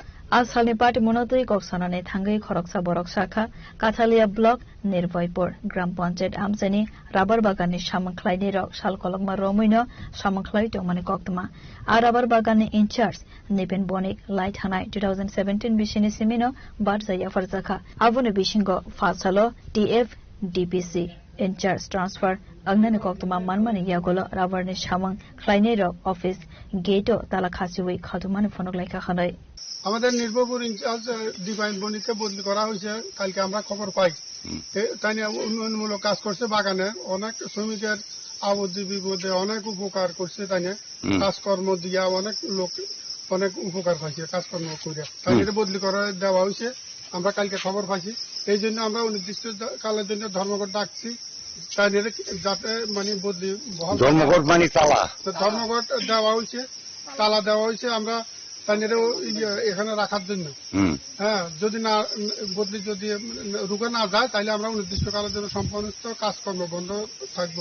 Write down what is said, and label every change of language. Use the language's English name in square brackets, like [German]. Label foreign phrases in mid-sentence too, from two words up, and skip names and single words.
[Kok Borok] आसालनि पार्टी मनोतै कक्सनानै थांगै खरकसा बरक शाखा काथालिया ब्लक निर्भयपुर ग्राम पञ्चायत आमसेनि राबार बागाननि सामंख्लायनि रक सालकलकमा रमैनो सामंख्लाय दंमानि कक्तमा आ राबार बागाननि इनचार्ज निपेन बनिक लाइट हानाय 2017 बिसिनि सिमिनो बाद जाया फरजाखा आबुनि बिसिंगो फासालो टीएफ डीपीसी [English] incharge transfer [Kok Borok] अंगनानि कक्तमा मानमानि यागोलो राबारनि सामंख्लायनि रक अफिस गेटो ताला खासिवै खादुमानि फनकलायखा खानाय [Bangla] আমাদের নির্ভরপুর ইনচার্জ ডিভাইন বনিকে বদলি করা হয়েছে কালকে আমরা খবর পাই তাই নিয়ে উন্নয়নমূলক কাজ করছে বাগানে অনেক শ্রমিকের আবদ্ধি বিপদে অনেক উপকার করছে তাই নিয়ে কাজকর্ম দিয়া অনেক লোক অনেক উপকার পাইছে কাজকর্ম করে তাই এটা বদলি করা দেওয়া হয়েছে আমরা কালকে খবর পাইছি এই জন্য আমরা অনির্দিষ্ট কালের জন্য ধর্মঘট ডাকছি তাই যাতে মানে বদলি ধর্মঘট মানে ধর্মঘট দেওয়া হয়েছে তালা দেওয়া হয়েছে আমরা এখানে রাখার জন্য হ্যাঁ যদি না বদলি যদি রুখে না যায় তাহলে আমরা অনির্দিষ্টকালের জন্য সম্পূর্ণ কাজকর্ম বন্ধ থাকবো